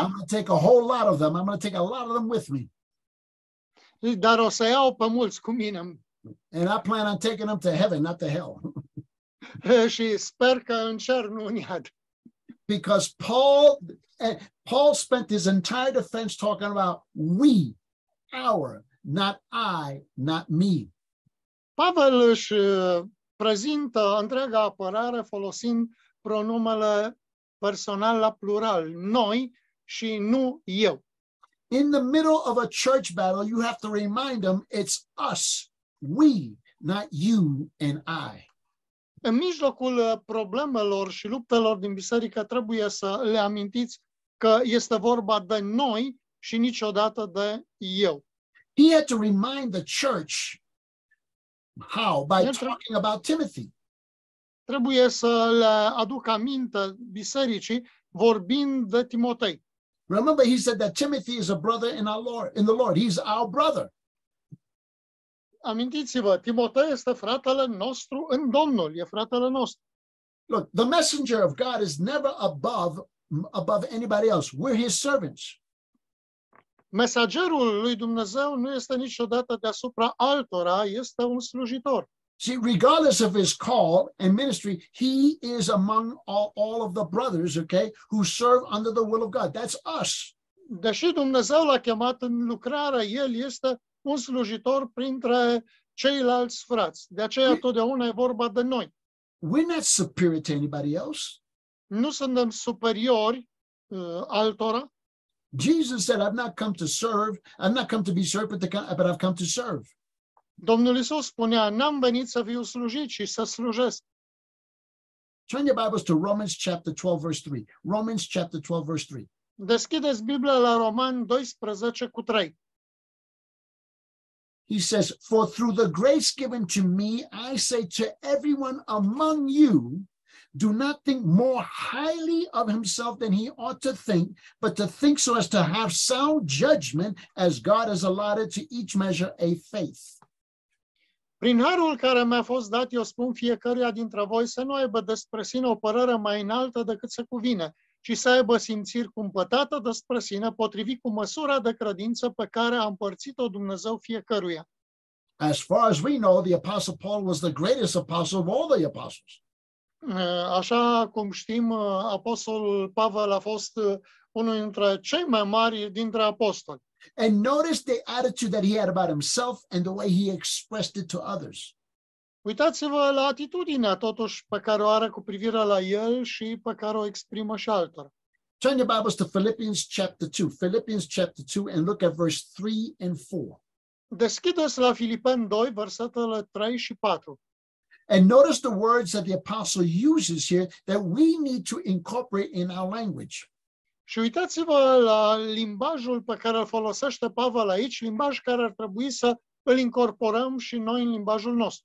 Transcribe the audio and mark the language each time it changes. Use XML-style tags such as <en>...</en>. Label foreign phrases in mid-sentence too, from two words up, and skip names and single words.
<en>I'm going to take a whole lot of them. I'm going to take a lot of them with me.</en> <ro>Dar o să iau pe mulți cu mine.</ro> <en>And I plan on taking them to heaven, not to hell.</en> <ro>Și sper că în cer, nu în iad.</ro> <en>Because Paul spent his entire defense talking about we, our, not I, not me.</en> <ro>Pavel își prezintă întreaga apărare folosind pronumele personal la plural, noi și nu eu.</ro> <en>In the middle of a church battle, you have to remind them it's us, we, not you and I.</en> <ro>În mijlocul problemelor și luptelor din biserică trebuie să le amintiți că este vorba de noi și niciodată de eu.</ro> <en>He had to remind the church how? By talking about Timothy.</en> <ro>Trebuie să le aduc aminte bisericii vorbind de Timotei.</ro> <en>Remember, he said that Timothy is a brother in the Lord. He's our brother.</en> <ro>Amintiți-vă, Timotei este fratele nostru în Domnul, e fratele nostru.</ro> <en>Look, the messenger of God is never above anybody else. We're his servants.</en> <ro>Mesagerul lui Dumnezeu nu este niciodată deasupra altora, este un slujitor.</ro> <en>See, regardless of his call and ministry, he is among all of the brothers, okay, who serve under the will of God. That's us.</en> <ro>Deși Dumnezeu l-a chemat în lucrare, el este un slujitor printre ceilalți frați. De aceea totdeauna e vorba de noi.</ro> <en>We're not superior to anybody else.</en> <ro>Nu suntem superiori altora.</ro> <en>Jesus said, I've not come to serve, I've not come to be served, but I've come to serve.</en> <ro>Domnul Iisus spunea, n-am venit să fiu slujit, ci să slujesc.</ro> <en>Turn your Bibles to Romans chapter 12, verse 3. Romans chapter 12, verse 3.</en> <ro>Deschideți Biblia la Romani 12:3.</ro> <en>He says, for through the grace given to me, I say to everyone among you, do not think more highly of himself than he ought to think, but to think so as to have sound judgment, as God has allotted to each measure a faith.</en> <ro>Prin harul care mi-a fost dat, eu spun fiecăruia dintre voi să nu aibă despre sine o părere mai înaltă decât se cuvine, ci să aibă simțiri cumpătată despre sine, potrivit cu măsura de credință pe care a împărțit-o Dumnezeu fiecăruia.</ro> <en>As far as we know, the Apostle Paul was the greatest apostle of all the apostles.</en> <ro>Așa cum știm, apostolul Pavel a fost unul dintre cei mai mari dintre apostoli.</ro> <en>And notice the attitude that he had about himself and the way he expressed it to others.</en> <ro>Uitați-vă la atitudinea totuși pe care o are cu privire la el și pe care o exprimă și altora.</ro> <en>Turn your Bibles to Philippians chapter 2. Philippians chapter 2 and look at verse 3 and 4.</en> <ro>Deschideți la Filipeni 2, versetele 3 și 4.</ro> <en>And notice the words that the apostle uses here that we need to incorporate in our language.</en> <ro>Și uitați-vă la limbajul pe care îl folosește Pavel aici, limbaj care ar trebui să îl incorporăm și noi în limbajul nostru.</ro>